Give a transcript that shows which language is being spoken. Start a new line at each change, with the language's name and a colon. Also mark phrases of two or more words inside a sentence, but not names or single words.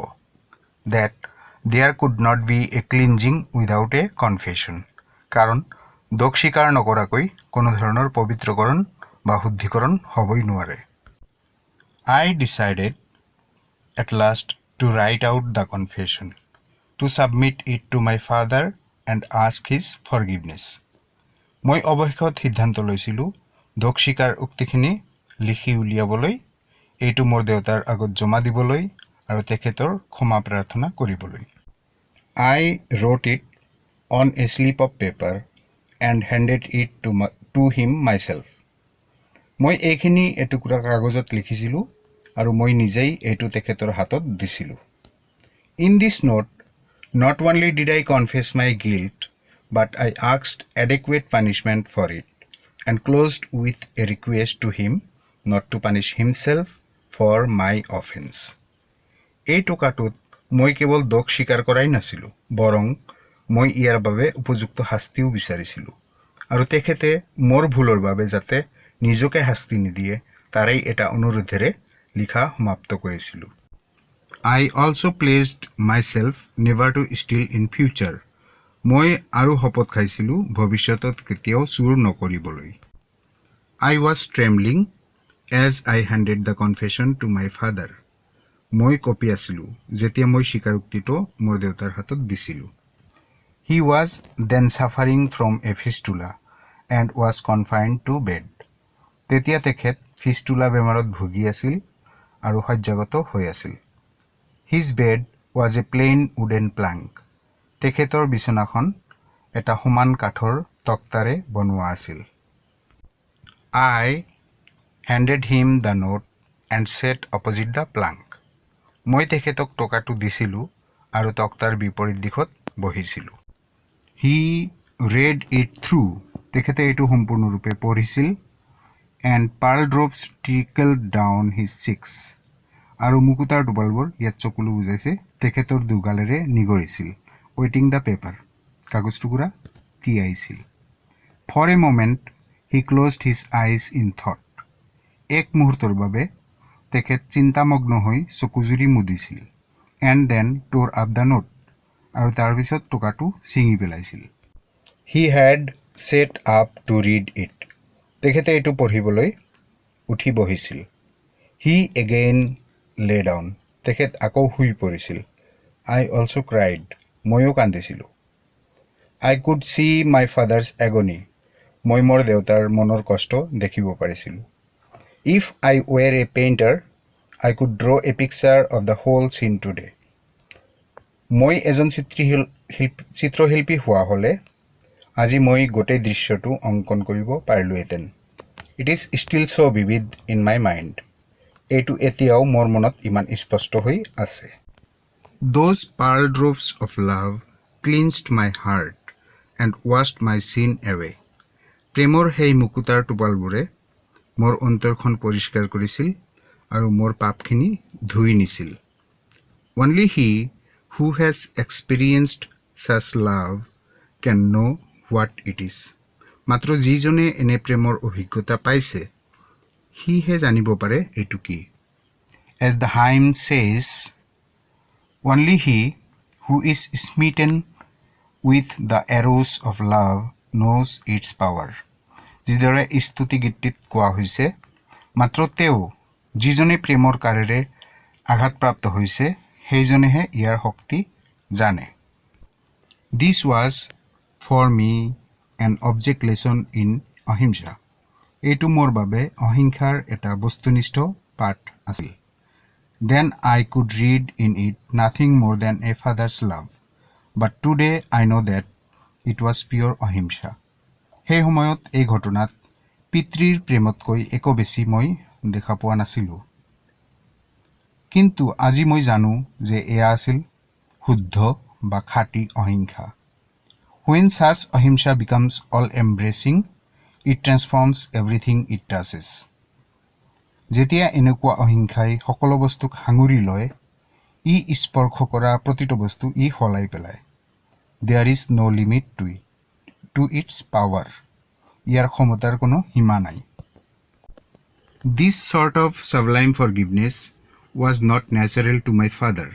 English: That there could not be a cleansing without a confession.
Assamese: কাৰণ দোষ স্বীকাৰ নকৰাকৈ কোনো ধৰণৰ পবিত্ৰকৰণ বা শুদ্ধিকৰণ হ'বই নোৱাৰে।
English: I decided at last to write out the confession, to submit it to my father and ask his forgiveness.
Assamese: মই অৱশেষত সিদ্ধান্ত লৈছিলোঁ দোষ স্বীকাৰ উক্তিখিনি লিখি উলিয়াবলৈ, এইটো মোৰ দেউতাৰ আগত জমা দিবলৈ আৰু তেখেতৰ ক্ষমা প্ৰাৰ্থনা কৰিবলৈ।
English: I wrote it on a slip of paper and handed it to him myself.
Assamese: মই এইখিনি এটুকুৰা কাগজত লিখিছিলোঁ আৰু মই নিজেই এইটো তেখেতৰ হাতত দিছিলোঁ।
English: In this note, not only did I confess my guilt, but I asked adequate punishment for it and closed with a request to him not to punish himself for my offense.
Assamese: এই টোকাটোত মই কেৱল দোষ স্বীকাৰ কৰাই নাছিলোঁ, বৰং মই ইয়াৰ বাবে উপযুক্ত শাস্তিও বিচাৰিছিলোঁ আৰু তেখেতে মোৰ ভুলৰ বাবে যাতে নিজকে শাস্তি নিদিয়ে তাৰেই এটা অনুৰোধেৰে লিখা সমাপ্ত কৰিছিলোঁ।
English: I also pledged myself never to steal in future.
Assamese: মই আৰু শপত খাইছিলোঁ ভৱিষ্যতত কেতিয়াও চুৰ নকৰিবলৈ।
English: I was trembling as I handed the confession to my father.
Assamese: মই কঁপি আছিলোঁ যেতিয়া মই স্বীকাৰোক্তিটো মোৰ দেউতাৰ হাতত দিছিলোঁ।
English: He was then suffering from a fistula and was confined to bed.
Assamese: তেতিয়া তেখেত ফিষ্টুলা বেমাৰত ভুগি আছিল আৰু শয্যাগত হৈ আছিল।
English: His bed was a plain wooden plank.
Assamese: তেখেতৰ বিচনাখন এটা সমান কাঠৰ তক্তাৰে বনোৱা আছিল।
English: I handed him the note and sat opposite the plank.
Assamese: মই তেখেতক টকাটো দিছিলোঁ আৰু তক্তাৰ বিপৰীত দিশত বহিছিলোঁ।
English: He read it through.
Assamese: তেখেতে এইটো সম্পূৰ্ণৰূপে পঢ়িছিল
English: and pearl drops trickled down his cheeks.
Assamese: আৰু মুকুতাৰ টোপালবোৰ ইয়াত চকুলো বুজাইছে তেখেতৰ দুগালেৰে নিগৰিছিল
English: waiting the paper.
Assamese: কাগজ টুকুৰা তিয়াইছিল.
English: For a moment he closed his eyes in thought.
Assamese: এক মুহূৰ্তৰ বাবে তেখেত চিন্তামগ্ন হৈ চকুজুৰি মুদিছিল
English: and then tore up the note.
Assamese: আৰু তাৰ পিছত টকাটো ছিঙি পেলাইছিল.
English: He had set up to read it.
Assamese: তেখেতে এইটো পঢ়িবলৈ উঠি বহিছিল.
English: He again lay down.
Assamese: তেখেত আকৌ শুই পৰিছিল.
English: I also cried.
Assamese: ময়ো কান্দিছিলোঁ.
English: I could see my father's agony.
Assamese: মই মোৰ দেউতাৰ মনৰ কষ্ট দেখিব পাৰিছিলোঁ.
English: If I were a painter, I could draw a picture of the whole scene today.
Assamese: মই এজন চিত্ৰশিল্পী হোৱা হ'লে আজি মই গোটেই দৃশ্যটো অংকন কৰিব পাৰিলোহেঁতেন.
English: It is still so vivid in my mind.
Assamese: এইটো এতিয়াও মোৰ মনত ইমান স্পষ্ট হৈ আছে.
English: Those pearl drops of love cleansed my heart and washed my sin away.
Assamese: প্ৰেমৰ সেই মুকুতাৰ টোপালবোৰে মোৰ অন্তৰখন পৰিষ্কাৰ কৰিছিল আৰু মোৰ পাপখিনি ধুই নিছিল.
English: Only he who has experienced such love can know what it is.
Assamese: মাত্ৰ যিজনে এনে প্ৰেমৰ অভিজ্ঞতা পাইছে সিহে জানিব পাৰে এইটো কি.
English: As the hymn says, only he who is smitten with the arrows of love knows its power.
Assamese: যিদৰে স্তুতি গীতটিত কোৱা হৈছে মাত্ৰ তেওঁ যিজনে প্ৰেমৰ কাৰেৰে আঘাতপ্ৰাপ্ত হৈছে সেইজনেহে ইয়াৰ শক্তি জানে.
English: This was for me an object lesson in ahimsa.
Assamese: এইটো মোৰ বাবে অহিংসাৰ এটা বস্তুনিষ্ঠ পাঠ আছিল.
English: Then I could read in it nothing more than a father's love. But today I know that it was pure ahimsa.
Assamese: সেই সময়ত এই ঘটনাত পিতৃৰ প্ৰেমতকৈ একো বেছি মই দেখা পোৱা নাছিলোঁ. কিন্তু আজি মই জানো যে এয়া আছিল শুদ্ধ বা খাঁটি অহিংসা.
English: When such ahimsa becomes all-embracing, it transforms everything it touches.
Assamese: যেতিয়া এনেকুৱা অহিংসাই সকলো বস্তুক সাঙুৰি লয় ই স্পৰ্শ কৰা প্ৰতিটো বস্তু ই সলাই পেলায়.
English: There is no limit to its power.
Assamese: ইয়াৰ ক্ষমতাৰ কোনো সীমা নাই.
English: This sort of sublime forgiveness was not natural to my father.